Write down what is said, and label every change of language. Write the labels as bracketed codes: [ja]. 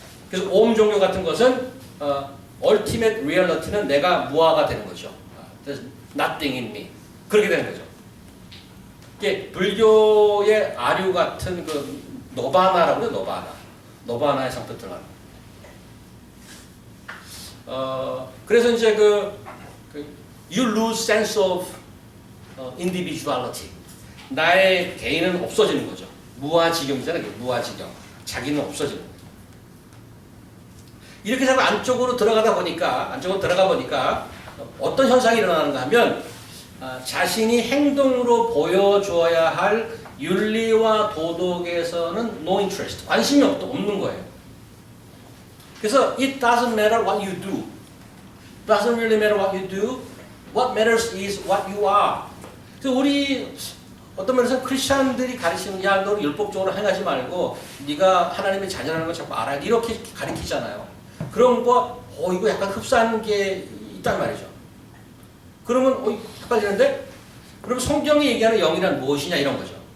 [ko] 그래서 오음 종교 같은 것은 [en] ultimate reality [ko] 는 내가 무아가 되는 거죠. [en] There's nothing in me. [ko] 그렇게 되는 거죠. 이게 불교의 아류 같은 그 노바나라고 해요. 노바나의 상태 들어가는. 그래서 이제 [en] you lose sense of individuality. [ko] 나의 개인은 없어지는 거죠. 무아지경이잖아요. 무아지경. 자기는 없어지는 거죠. 이렇게 자꾸 안쪽으로 들어가 보니까 어떤 현상이 일어나는가 하면 자신이 행동으로 보여줘야 할 윤리와 도덕에서는 [en] no interest, [ko] 관심이 없는 거예요. 그래서 [en] it doesn't matter what you do. Doesn't really matter what you do. What matters is what you are. [ko] 그래서 우리 어떤 면에서 크리스천들이 가르치는 야, 너 율법적으로 행하지 말고 네가 하나님의 자녀라는 걸 자꾸 알아야 돼. 이렇게 가르치잖아요. 그런 거 이거 약간 흡사한 게 있단 말이죠. 그러면 헷갈리는데? 그럼 성경이 얘기하는 영이란 무엇이냐 이런 거죠.